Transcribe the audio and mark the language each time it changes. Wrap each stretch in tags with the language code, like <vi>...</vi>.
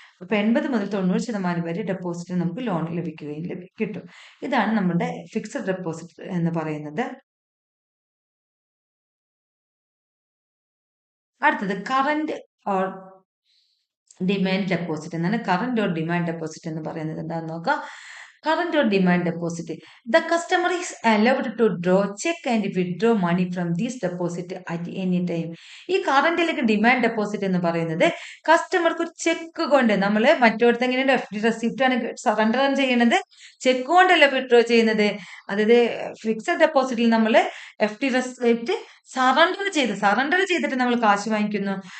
<ml>അപ്പൊ 80 മുതൽ 90% വരെ ഡെപ്പോസിറ്റ് നമുക്ക് ലോൺ ലഭിക്കുകയും കിട്ടും. ഇതാണ് നമ്മുടെ ഫിക്സഡ് ഡെപ്പോസിറ്റ് എന്ന് പറയുന്നത്. അടുത്തത് കറന്റ് ഓർ ഡിമാൻഡ് ഡെപ്പോസിറ്റ് എന്നാണ്. കറന്റ് ഓർ ഡിമാൻഡ് ഡെപ്പോസിറ്റ് എന്ന് പറയുന്നത് എന്താണെന്ന് നോക്കാം.</ml> <en>Current or demand deposit. The customer is allowed to draw, check and withdraw money from this deposit at any time.</en> <ml>ഈ കറന്റ് അല്ലെങ്കിൽ ഡിമാൻഡ് ഡെപ്പോസിറ്റ് എന്ന് പറയുന്നത് കസ്റ്റമർക്ക് ഒരു ചെക്ക് കൊണ്ട്, നമ്മൾ മറ്റോടത്ത് എങ്ങനെയാണ് FD റെസിപ്റ്റ് ആണ് സറണ്ടർ ചെയ്യുന്നത്, ചെക്ക് കൊണ്ടല്ല വിഡ്രോ ചെയ്യുന്നത്. അതായത് ഫിക്സഡ് ഡെപ്പോസിറ്റിൽ നമ്മൾ FD റെസിപ്റ്റ് സറണ്ടർ ചെയ്തിട്ട് നമ്മൾ കാശ് വാങ്ങിക്കുന്നു.</ml>